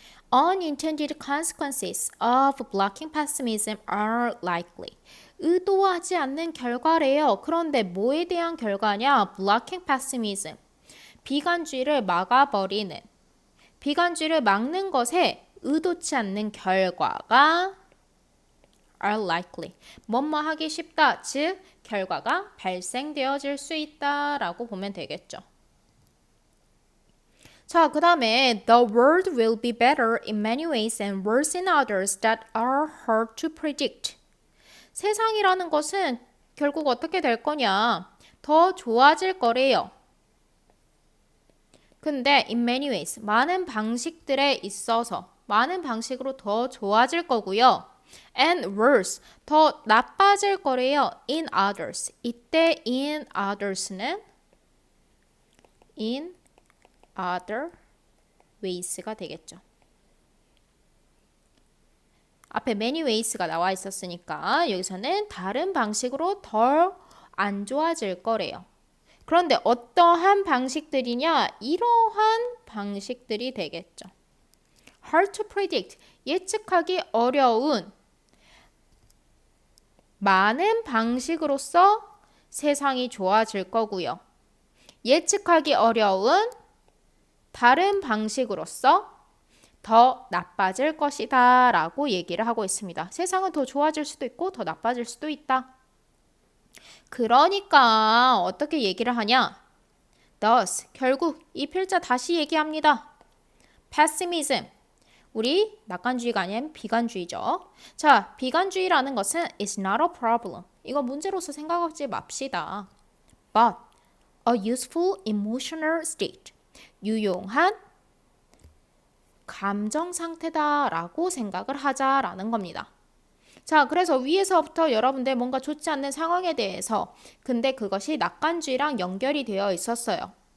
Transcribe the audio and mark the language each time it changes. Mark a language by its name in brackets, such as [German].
[English] Unintended consequences of blocking pessimism are likely. [Korean] 의도하지 않는 결과래요. 그런데 뭐에 대한 결과냐? [English] Blocking pessimism. [Korean] 비관주의를 막아버리는. 비관주의를 막는 것에 의도치 않는 결과가 [English] are likely. [Korean] 뭐뭐 하기 쉽다. 즉 결과가 발생되어질 수 있다라고 보면 되겠죠. [English] 자, 그 다음에 the world will be better in many ways and worse in others that are hard to predict. [Korean] 세상이라는 것은 결국 어떻게 될 거냐? 더 좋아질 거래요. 근데 [English] in many ways, [Korean] 많은 방식들에 있어서 많은 방식으로 더 좋아질 거고요. [English] And worse, [Korean] 더 나빠질 거래요. [English] In others. [Korean] 이때 [English] in others는 in other [Korean] ways가 되겠죠. 앞에 many ways가 나와 있었으니까 여기서는 다른 방식으로 덜 안 좋아질 거래요. 그런데 어떠한 방식들이냐? 이러한 방식들이 되겠죠. [English] Hard to predict, [Korean] 예측하기 어려운 많은 방식으로서 세상이 좋아질 거고요. 예측하기 어려운 다른 방식으로서 더 나빠질 것이다 라고 얘기를 하고 있습니다. 세상은 더 좋아질 수도 있고 더 나빠질 수도 있다. 그러니까 어떻게 얘기를 하냐? [English] Thus, [Korean] 결국 이 필자 다시 얘기합니다. Pessimism, 우리 낙관주의가 아닌 비관주의죠. 자, 비관주의라는 것은 [English] is not a problem. [Korean] 이거 문제로서 생각하지 맙시다. [English] But a useful emotional state. [Korean] 유용한 감정 상태다라고 생각을 하자라는 겁니다. 자, 그래서 위에서부터 여러분들 뭔가 좋지 않는 상황에 대해서 근데 그것이 낙관주의랑 연결이 되어 있었어요.